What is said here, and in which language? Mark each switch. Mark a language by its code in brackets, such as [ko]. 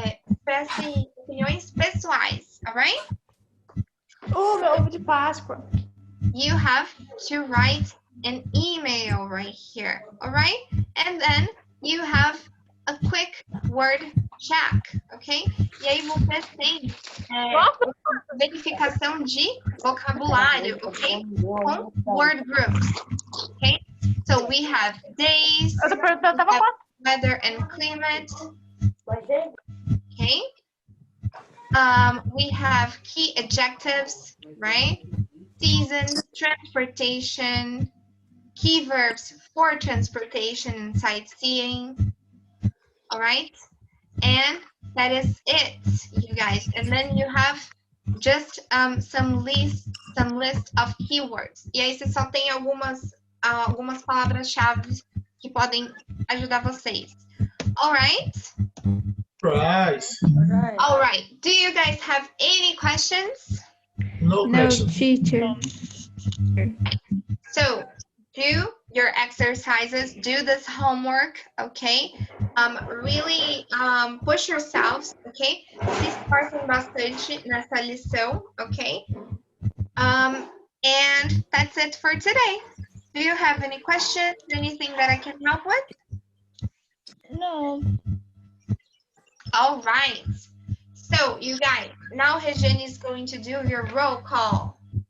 [pt] Expresse opiniões pessoais. [en] Alright? [pt] Meu ovo de Páscoa. [en] You have to write an email right here. Alright? And then you have a quick word check. Ok? [pt] E aí você tem verificação de vocabulário. [en] Ok? Com word groups. Ok? So we have days, weather and climate. Okay. We have key adjectives, right? Season, transportation, key verbs for transportation and sightseeing. All right. And that is it, you guys. And then you have just some list of keywords. [pt] E aí você só tem algumas palavras-chave que podem ajudar vocês. [en] All right? Right. All right. Do you guys have any questions? No question. teacher. So do your exercises, do this homework, okay? Really push yourselves, okay? [pt] Se esforcem bastante nessa lição, okay? [en] And that's it for today. Do you have any questions? Anything that I can help with? No. All right. So, you guys, now Regine is going to do your roll call.